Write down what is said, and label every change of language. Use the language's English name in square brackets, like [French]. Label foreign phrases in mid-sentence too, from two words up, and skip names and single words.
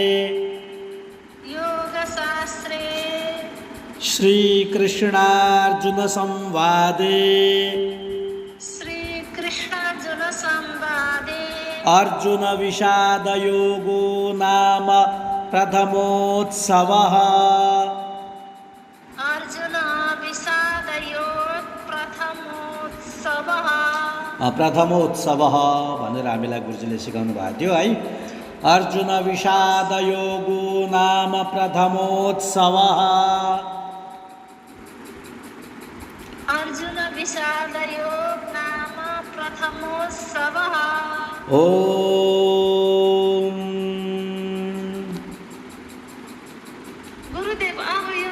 [Sanskrit] श्रीकृष्णार्जुन संवादे अर्जुन विषाद योगो नाम प्रथमोत्सवः प्रथमोत्सवः [Nepali] भनेर हामीलाई गुरुजीले सिकाउनु भएको थियो है। [Sanskrit] अर्जुन विषाद योगो नाम प्रथमोत्सवः अर्जुन विषाद योग नाम प्रथमोत्सवः ॐ [Nepali] गुरुदेव अब